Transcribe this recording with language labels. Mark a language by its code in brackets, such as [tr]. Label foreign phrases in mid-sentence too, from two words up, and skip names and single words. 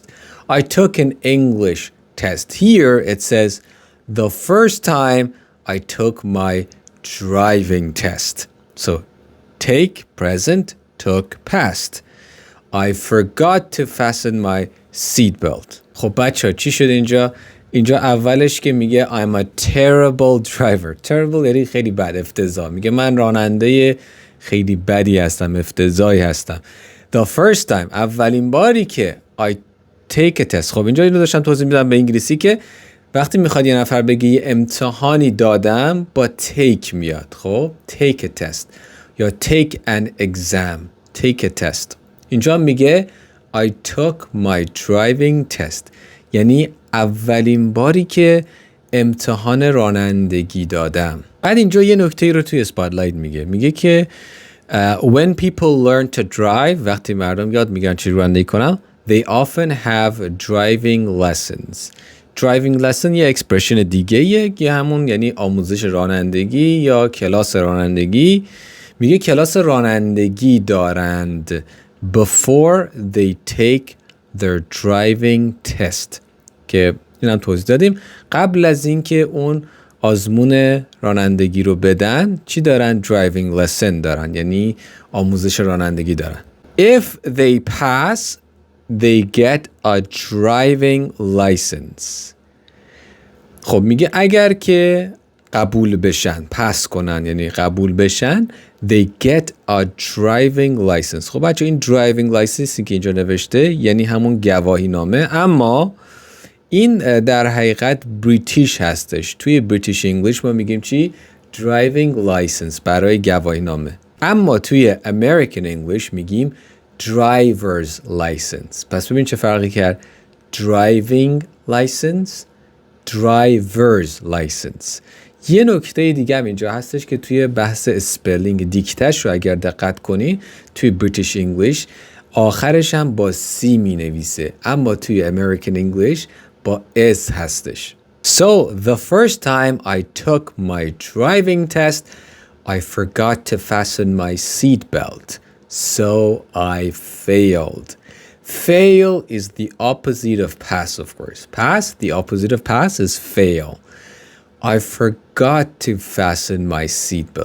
[en] I took an English test. Here it says, the first time I took my driving test. So take present, took past. I forgot to fasten my seatbelt. [fa] خب بچه چی شد اینجا؟ اینجا اولش که میگه [en] I'm a terrible driver. [fa] Terrible یعنی خیلی بد، افتضاح. میگه من راننده خیلی بدی هستم، افتضاحی هستم. [en] The first time [fa] اولین باری که [en] I take a test. [fa] خب اینجا اینو داشتم توضیح میدم به انگلیسی که وقتی میخواد یه نفر بگه یه امتحانی دادم با take میاد. [en] خب take a test یا take an exam. Take a test. [fa] اینجا میگه [en] I took my driving test. [fa] یعنی اولین باری که امتحان رانندگی دادم. بعد اینجا یه نکته رو توی اسپاتلایت میگه که [en] when people learn to drive [fa] وقتی مردم یاد میگن چی رانندگی کنن [en] they often have driving lessons. driving lesson [fa] یه اکسپرشن دیگه یه همون یعنی آموزش رانندگی یا کلاس رانندگی. میگه کلاس رانندگی دارند [en] before they take their driving test [fa] که اینم توضیح دادیم. قبل از اینکه اون آزمون رانندگی رو بدن چی دارن؟ [en] driving lesson [fa] دارن، یعنی آموزش رانندگی دارن. [en] If they pass, they get a driving license. [fa] خب میگه اگر که قبول بشن، پس کنن یعنی قبول بشن، [en] they get a driving license. [fa] خب بچه این [en] driving license [fa] که اینجا نوشته یعنی همون گواهی نامه، اما این در حقیقت بریتیش هستش. توی [en] British English [fa] ما میگیم چی؟ [en] driving license [fa] برای گواهی نامه. اما توی [en] American English [fa] میگیم [en] driver's license. [fa] پس ببین چه فرقی کرد؟ [en] driving license، driver's license. [fa] یه نکته دیگه هم اینجا هستش که توی بحث اسپلینگ دیکتش رو اگر دقت کنی توی [en] British English [fa] آخرش هم با C می نویسه، اما توی [en] American English [fa] با S هستش. [en] So the first time I took my driving test, I forgot to fasten my seatbelt, so I failed. Fail is the opposite of pass, of course. Pass, the opposite of pass is fail. I forgot to fasten my seatbelt.